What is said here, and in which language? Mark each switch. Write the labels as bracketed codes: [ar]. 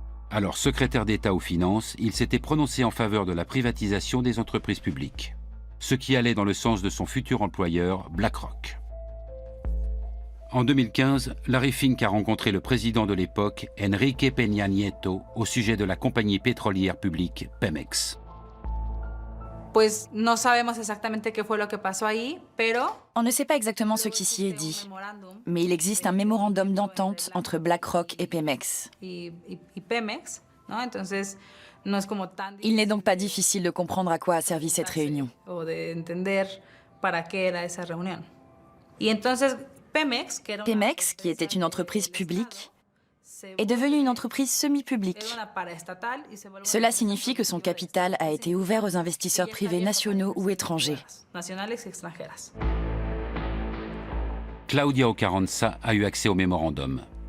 [fr] Alors secrétaire d'État aux Finances, il s'était prononcé en faveur de la privatisation des entreprises publiques, ce qui allait dans le sens de son futur employeur, BlackRock. En 2015, Larry Fink a rencontré le président de l'époque, Enrique Peña Nieto, au sujet de la compagnie pétrolière publique Pemex. [es] Pues no sabemos exactamente qué fue lo que pasó ahí, pero [fr] on ne sait pas exactement ce qui s'y est dit, mais il existe un mémorandum d'entente entre BlackRock et Pemex. [es] Pemex, ¿no? Entonces, no es como tan [fr] il n'est donc pas difficile de comprendre à quoi a servi cette réunion. [es] O de entender para qué era esa reunión. Y entonces Pemex, [fr] qui était une entreprise publique, est devenue une entreprise semi-publique. Cela signifie que son capital a été ouvert aux investisseurs privés nationaux ou étrangers. Claudia Ocarranza a eu accès au mémorandum.